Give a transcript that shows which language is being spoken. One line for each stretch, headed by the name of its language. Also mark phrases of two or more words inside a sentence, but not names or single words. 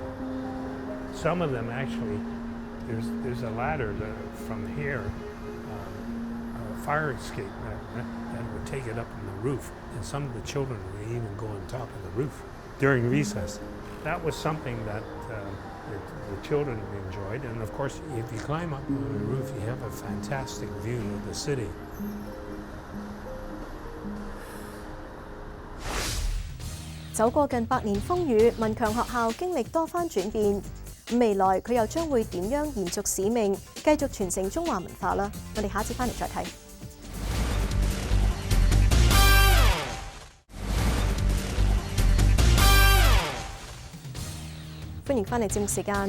English: Some of them actually, there's a ladder from here, a fire escape that would take it up on the roof, and some of the children would even go on top of the roof during recess. That was something that the children enjoyed, and of course, if you climb up on the roof, you have a fantastic view of the city.
Cantonese: 走過近100年風雨，文強學校經歷多番轉變。未來佢又將會點樣延續使命，繼續傳承中華文化啦？我哋下一節翻嚟再睇。歡迎翻嚟節目時間。